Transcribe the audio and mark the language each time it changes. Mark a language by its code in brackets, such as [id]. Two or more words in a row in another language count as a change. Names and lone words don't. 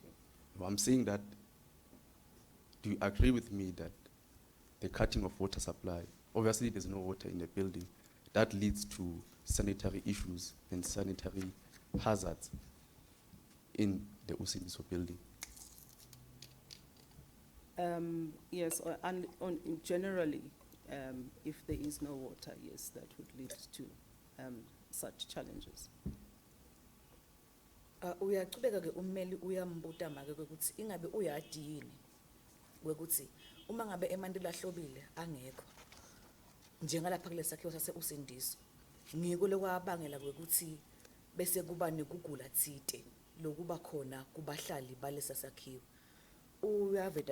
[en] Well, I'm saying that, do you agree with me that the cutting of water supply, obviously there's no water in the building, that leads to sanitary issues and sanitary hazards in the Usindiso building? Yes, generally, if there is no water, yes, that would lead to such challenges. [ss] Uyachubeka ke ummeli uyambuta make ukuthi ingabe uyadi yini kwekuthi uma ngabe emanti lahlobile angekho njengalapha kule sakhiwo sase Usindiso ngiko lokwabangela kwekuthi bese kuba nekugula thite lokuba khona kubahlali balesa sakhiwo uyaveda